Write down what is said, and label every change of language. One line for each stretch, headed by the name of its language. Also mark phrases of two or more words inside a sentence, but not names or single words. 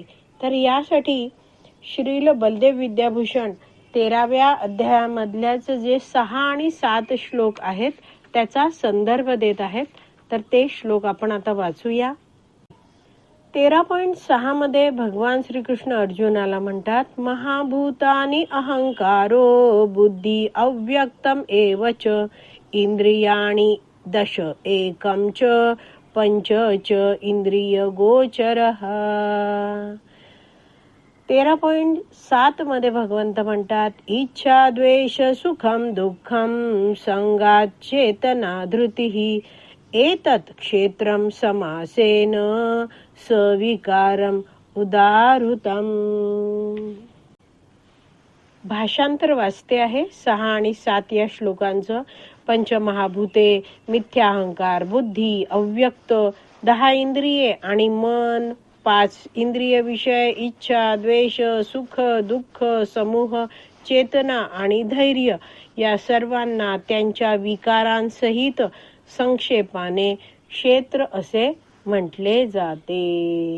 Marathi: तर यासाठी श्रील बलदेव विद्याभूषण 13व्या अध्यायामधल्याच जे 6 आणि 7 श्लोक आहेत त्याचा संदर्भ देत आहेत. तर ते श्लोक आपण आता वाचूया. 13.6 मध्ये भगवान श्रीकृष्ण अर्जुनाला म्हणतात,
Sanskrit: महाभूतानि अहंकारो बुद्धी अव्यक्तम एवच इंद्रियाणि दश एकम च पंच च इंद्रिय गोचरः. 13.7
Marathi: मध्ये भगवंत म्हणतात,
Sanskrit: इच्छा द्वेष सुखम दुःखम संगात चेतना धृतिः एतत् क्षेत्रम समासेन सविकारम उदाहृतम.
Marathi: भाषांतर वाचते आहे 6 आणि 7 या श्लोकांचं. पंचमहाभूते, मिथ्याहंकार, बुद्धी, अव्यक्त, 10 इंद्रिये आणि मन, 5 इंद्रिय विषय, इच्छा, द्वेष, सुख, दुःख, समूह, चेतना आणि धैर्य या सर्वांना त्यांच्या विकारांसहित संक्षेपाने क्षेत्र असे म्हटले जाते.